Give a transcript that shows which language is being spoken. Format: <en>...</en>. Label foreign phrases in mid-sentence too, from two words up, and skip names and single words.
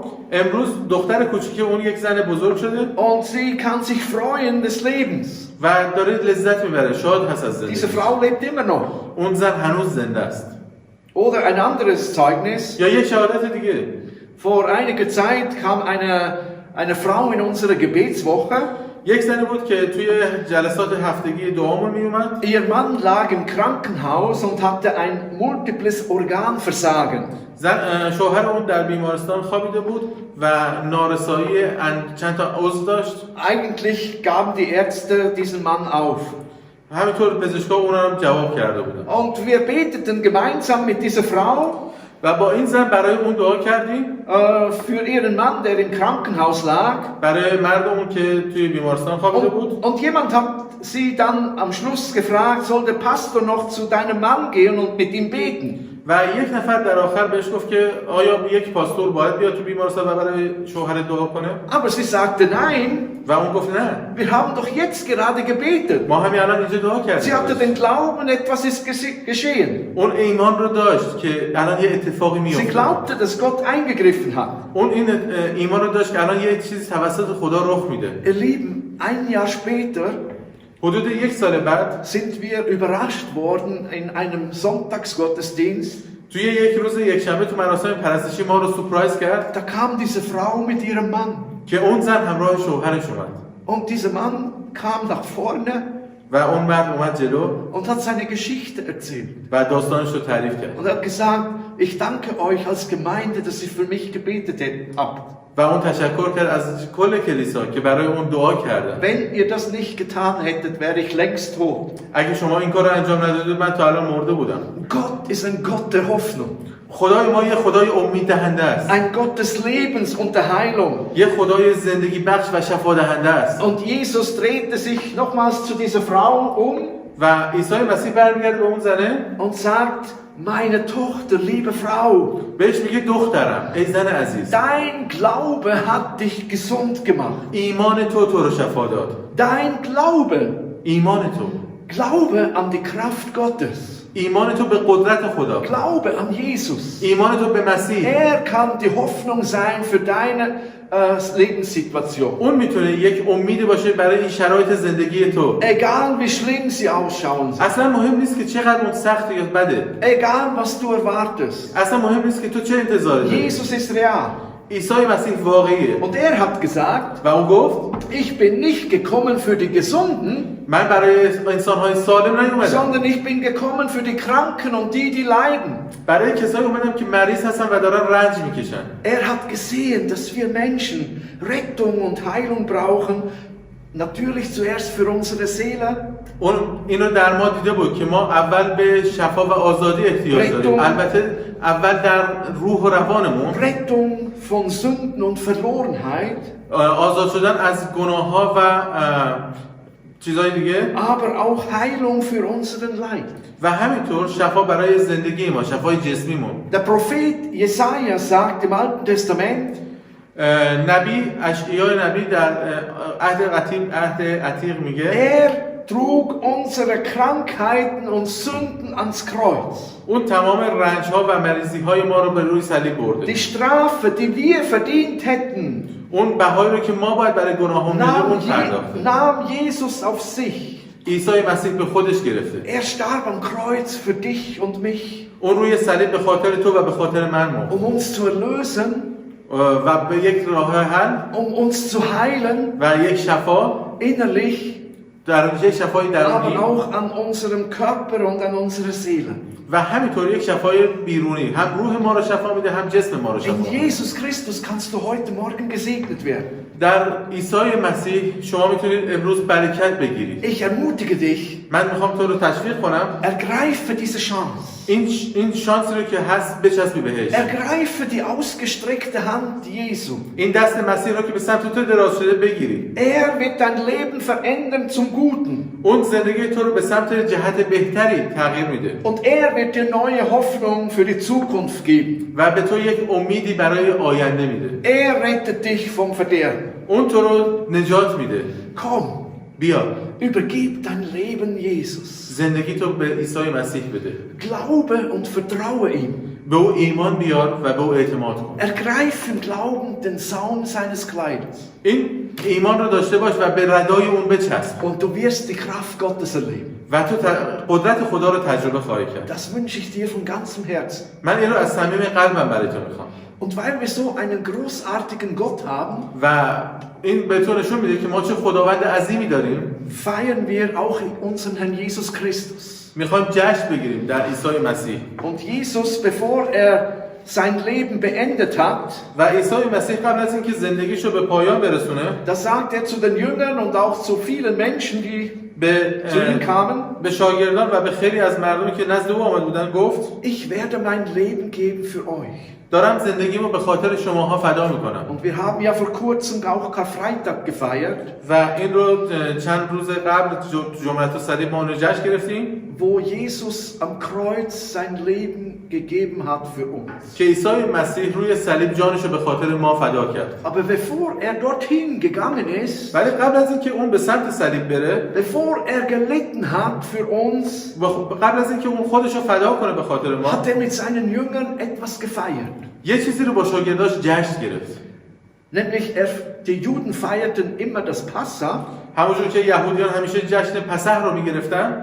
<fa>امروز دختر کوچیک اون یک زن بزرگ شده</fa> <de>Und sie kann sich freuen des Lebens.</de> <fa>و داره لذت میبره، شاد هست از</fa> <de>Diese</de> <fa>زندگی.</fa> <de>Frau lebt immer noch.</de> <fa>اون زن هنوز زنده است.</fa> <de>Oder ein anderes Zeugnis.</de> <fa>یا یک شهادت دیگه.</fa> <de>Vor einiger Zeit kam eine Frau in unsere Gebetswoche.</de> <fa>یک زنی بود که توی جلسات هفتگی دعامون میومد.</fa> <de>Ihr Mann lag im Krankenhaus und hatte ein multiples Organversagen.</de> <fa>شوهر اون در بیمارستان خوابیده بود و نارسایی چند تا عضو داشت.</fa> <de>Eigentlich gaben die Ärzte diesen Mann auf.</de> <fa>همینطور پزشکا اونا رو جواب کرده بودن.</fa> <de>Und wir beteten gemeinsam mit dieser Frau</de> <fa>و با این زن برای اون دعا کردیم.</fa> <de>für ihren Mann, der im Krankenhaus lag.</de> <fa>برای مردمون که توی بیمارستان خوابیده بود.</fa> <de>Und jemand hat sie dann am Schluss gefragt, soll der Pastor noch zu deinem Mann gehen und mit ihm beten?</de> <fa>و یک نفر در آخر بهش گفت که آیا یک پاستور باید بیاد تو بیمارستان و برای شوهر دعا کنه؟</fa> <de>Aber sie sagte nein.</de> <fa>و اون گفت نه.</fa> <de>Wir haben doch jetzt gerade gebetet.</de> <fa>ما همین الان اینجا دعا کردیم.</fa> <de>Sie hatte den Glauben, etwas ist geschehen.</de> <fa>اون ایمان رو داشت که الان یه اتفاقی</fa> <de>Sie</de> <fa>میفته.</fa> <de>glaubte, dass Gott eingegriffen hat.</de> <fa>اون این ایمان رو داشت که الان یه چیزی توسط خدا رخ میده.</fa> <de>Ihr Lieben, ein Jahr später</de> <fa>حدود یک سال بعد</fa> <de>sind wir überrascht worden in einem Sonntagsgottesdienst.</de> <fa>توی یک روز یک شنبه تو مراسم پرستشی ما رو سورپرایز کرد.</fa> <de>Da kam diese Frau mit ihrem Mann.</de> <fa>که اون زن همراه شوهرش اومد.</fa> <de>Und dieser Mann kam nach vorne</de> <fa>و اون مرد اومد جلو</fa> <de>und hat seine Geschichte erzählt.</de> <fa>و داستانش رو تعریف کرد.</fa> <de>Und er hat gesagt, ich danke euch als Gemeinde, dass ihr für mich gebetet habt.</de> <fa>و اون تشکر کرد از کل کلیسا که برای اون دعا کردن.</fa> <de>Wenn ihr das nicht getan hättet, wäre ich längst tot.</de> <fa>اگه شما این کار رو انجام ندادید من تا الان مرده بودم.</fa> <de>Gott ist ein Gott der Hoffnung.</de> <fa>خدای ما یه خدای امید دهنده است.</fa> <de>Ein Gott des Lebens und der Heilung.</de> <fa>یه خدای زندگی بخش و شفا دهنده است.</fa> <de>Und Jesus drehte sich nochmals zu dieser Frau um</de> <fa>و عیسی مسیح برمیگرده به اون زنه</fa> <de>und sagt, meine Tochter, liebe Frau,</de> <fa>بهش میگه دخترم، ای زن عزیز،</fa> <de>dein Glaube hat dich gesund gemacht.</de> <fa>ایمان تو رو شفا داد.</fa> <de>Dein Glaube,</de> <fa>ایمان تو،</fa> <de>Glaube an die Kraft Gottes.</de> <fa>ایمان تو به قدرت خدا،</fa> <de>Glaube an Jesus.</de> <fa>ایمان تو به مسیح.</fa> <de>Er kann die Hoffnung sein für deine Lebenssituation.</de> <fa>اون میتونه یک امیدی باشه برای این شرایط زندگی تو.</fa> <de>Egal wie schlimm sie ausschauen.</de> <fa>اصلا مهم نیست که چقدر اون سخته یا بده.</fa> <de>Egal was du erwartest.</de> <fa>اصلا مهم نیست که تو چه انتظاری داری.</fa> <de>Jesus ist real.</de> <fa>عیسی مسیح واقعیه.</fa> <de>Und er hat gesagt,</de> <fa>و اون گفت</fa> <de>ich bin nicht gekommen für die Gesunden,</de> <fa>من برای انسان‌های سالم نیومدم،</fa> <de>sondern ich bin gekommen für die Kranken und die leiden.</de> <fa>برای کسایی اومدم که مریض هستن و دارن رنج میکشن.</fa> <de>Er hat gesehen, dass wir Menschen Rettung und Heilung brauchen, natürlich zuerst für unsere Seele.</de> <fa>اون اینو در ما دیده بود که ما اول به شفا و آزادی احتیاج داریم. البته اول در روح و روانمون.</fa> <de>Rettung von Sünden und Verlorenheit.</de> <fa>آزاد شدن از گناه‌ها و چیزای دیگه.</fa> <de>Aber auch Heilung für unseren Leib.</de> <fa>و همینطور شفا برای زندگی ما، شفای جسمیمون.</fa> <de>Der Prophet Jesaja sagt im Alten Testament,</de> <fa>نبی اشعیا نبی در عهد عتیق میگه</fa> <de>er trug unsere Krankheiten und Sünden ans Kreuz.</de> <fa>اون تمام رنج ها و مریضی های ما رو به روی صلیب برده.</fa> <de>Die Strafe, die wir verdient hätten,</de> <fa>اون بهایی رو که ما باید برای گناهامون بدیم اون پرداخت.</fa> <de>nahm Jesus auf sich.</de> <fa>عیسی مسیح به خودش گرفته.</fa> <de>Er starb am Kreuz für dich und mich.</de> <fa>اون روی صلیب به خاطر تو و به خاطر من مرد.</fa> <de>Um uns zu erlösen,</de> <fa>و به یک راه حل</fa> <de>um uns zu heilen,</de> <fa>و یک شفا</fa> <de>innerlich,</de> <fa>در یک شفای درونی،</fa> <de>aber auch an unserem Körper und an unserer Seele.</de> <fa>و همینطور یک شفای بیرونی، هم روح ما رو شفا میده هم جسم ما رو شفا</fa> <de>In</de> <fa>میده.</fa> <de>Jesus Christus kannst du heute Morgen gesegnet werden.</de> <fa>در عیسی مسیح شما میتونید امروز برکت بگیرید.</fa> <de>Ich ermutige dich,</de> <fa>من میخوام تو رو تشویق کنم</fa> <de>ergreife diese Chance.</de> <fa>این شانسی رو که هست بچسبی بهش.</fa> <de>Ergreife die ausgestreckte Hand Jesu.</de> <fa>این دست مسیح رو که به سمت تو دراز شده بگیری.</fa> <de>Er wird dein Leben verändern zum Guten.</de> <fa>اون زندگی تو رو به سمت جهت بهتری تغییر میده.</fa> <de>Und er wird dir neue Hoffnung für die Zukunft geben.</de> <fa>و به تو یک امیدی برای آینده میده.</fa> <de>Er rettet dich vom Verderben.</de> <fa>اون تو رو نجات میده.</fa> <de>Komm,</de> <fa>بیا.</fa> <de>übergib dein Leben Jesus.</de> <fa>زندگی تو به عیسی مسیح بده.</fa> <de>Glaube und vertraue ihm.</de> <fa>به او ایمان بیار و به او اعتماد کن.</fa> <de>Ergreif im Glauben den Saum seines Kleides.</de> <fa>این ایمان رو داشته باش و به ردای اون بچسب.</fa> <de>Und du wirst die Kraft Gottes erleben.</de> <fa>و تو قدرت خدا رو تجربه خواهی کرد.</fa> <de>Das wünsche ich dir von ganzem Herzen.</de> <fa>من این رو از صمیم قلبم برای تو میخوام.</fa> <de>Und weil wir so einen großartigen Gott haben,</de> <fa>و این به تو nشون میده که ما چه خداوند عظیمی داریم.</fa> <de>feiern wir auch unseren Herrn Jesus Christus.</de> <fa>میخوایم جشن بگیریم در عیسی مسیح.</fa> <de>Und Jesus, bevor er sein Leben beendet hat,</de> <fa>و عیسی مسیح قبل از اینکه زندگیشو به پایان برسونه،</fa> <de>da sagt er zu den Jüngern und auch zu vielen Menschen, die zu ihm kamen,</de> <fa>به شاگردان و به خیلی از مردمی که نزد او آمده بودن گفت</fa> <de>ich werde mein Leben geben für euch.</de> <fa>دارم زندگیمو به خاطر شماها فدا میکنم.</fa> <de>Und wir haben ja vor kurzem auch Karfreitag gefeiert,</de> <fa>و این رو چند روز قبل جمعه الصلیب ما اون رو جشن گرفتیم</fa> <de>wo Jesus am Kreuz sein Leben gegeben hat für uns.</de> <fa>که عیسی مسیح روی صلیب جانش رو به خاطر ما فدا کرد.</fa> <de>Aber bevor er dorthin gegangen ist,</de> <fa>ولی قبل از اینکه اون به سمت صلیب بره،</fa> <de>bevor er gelitten hat für uns,</de> <fa>قبل از اینکه اون خودش رو فدا کنه به خاطر ما،</fa> <de>hat er mit seinen Jüngern etwas gefeiert.</de> <fa>یه چیزی رو با شاگرداش جشن گرفت.</fa> <de>Nämlich die Juden feierten immer das Passa</de> <fa>همونجور که یهودیان همیشه جشن پسح رو میگرفتن</fa>